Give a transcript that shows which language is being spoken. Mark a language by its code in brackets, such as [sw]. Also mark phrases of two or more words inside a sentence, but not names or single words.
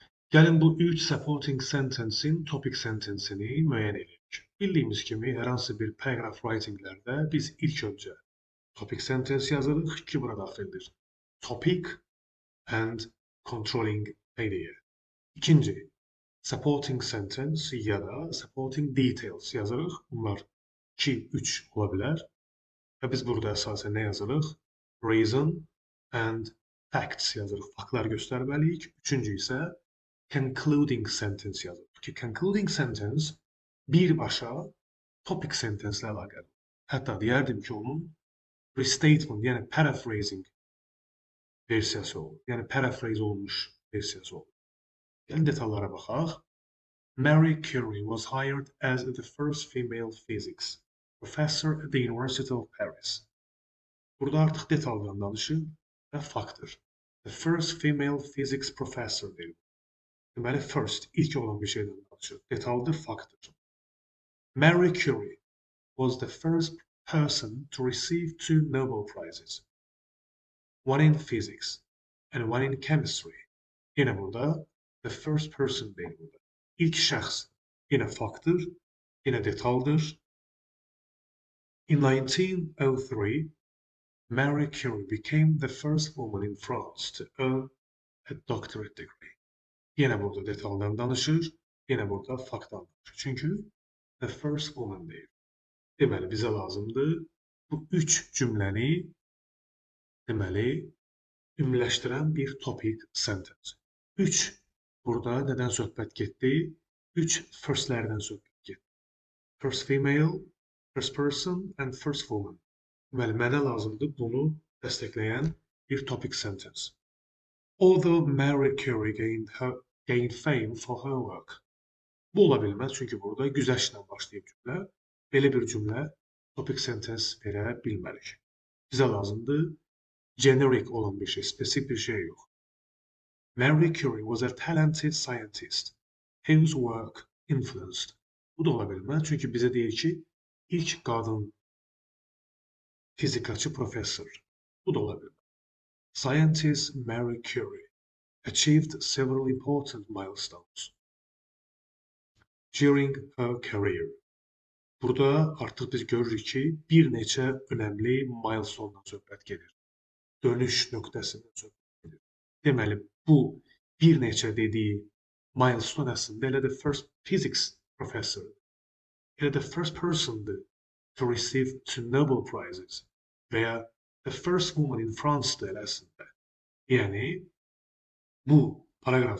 [az] Gəlin bu 3 [en] supporting sentence'in topic sentence'ini [az] müəyyən edək. Bildiyimiz kimi hər hansı bir [en] paragraph writinglərdə [az] biz ilk öncə [en] topic sentence [az] yazırıq ki, bura daxildir. [en] Topic and controlling idea. [az] İkinci, [en] supporting sentence [az] ya da [en] supporting details [az] yazırıq. Bunlar 2-3 ola bilər. Və biz burada əsasən nə yazırıq? [en] Reason and facts yazırıq. [az] Faktlar göstərməliyik. Üçüncü isə [en] concluding sentence [az] yazılır ki, [en] concluding sentence [az] birbaşa [en] topic sentence [az] ilə əlaqəli. Hətta deyərdim ki, onun restatement, yəni paraphrasing versiyası olur. Yəni paraphrase olunmuş versiyası olur. Gəlin detallara baxaq. [en] Marie Curie was hired as the first female physics professor at the University of Paris. [az] Burada artıq detaldan danışır və faktdır. [en] The first female physics professor deyil. [az] Deməli, first, ilk olan bir şeydən danışır. Detaldır, faktdır. [en] Marie Curie was the first person to receive 2 Nobel Prizes. One in physics and one in chemistry. [az] Yine burada [en] the first person [az] deyil burada. İlk şəxs yine faktdır, yine detaldır. [en] In 1903, Marie Curie became the first woman in France to earn a doctorate degree. [az] Yine burada detaldan danışır, yine burada faktdan danışır. [en] Çünkü the first woman deyil. [az] Deməli, bizə lazımdır bu 3 cümləni deməli, ümləşdirən bir [en] topic sentence. [az] 3 burada nədən söhbət getdi? 3 firstlərdən söhbət getdi. [en] First female, first person and first woman. [az] Deməli, mənə lazımdır bunu dəstəkləyən bir [en] topic sentence. Although Marie Curie gained fame for her work. [az] Bu ola bilməz, çünki burada güzəştlə başlayıb cümlə. Belə bir cümlə [en] topic sentence [az] verə bilmərik. Bizə lazımdır generic olan bir şey, spesifik bir şey yox. [en] Marie Curie was a talented scientist whose work influenced. [az] Bu da ola bilməz, çünki bizə deyir ki, ilk qadın fizikaçı professor. Bu da ola bilməz. [en] Scientist Marie Curie achieved several important milestones during her career. [az] Burada artıq biz görürük ki, bir neçə önəmli milestone-dan söhbət gedir. Dönüş nöqtəsindən söhbət gedir. Deməli, bu bir neçə dediyi milestone əslində elə [en] the first physics professor, [az] elə [en] the first person'dır to receive 2 Nobel Prizes [az] və ya [en] the first woman in France-dır [az] əslində. Yəni, bu paragraf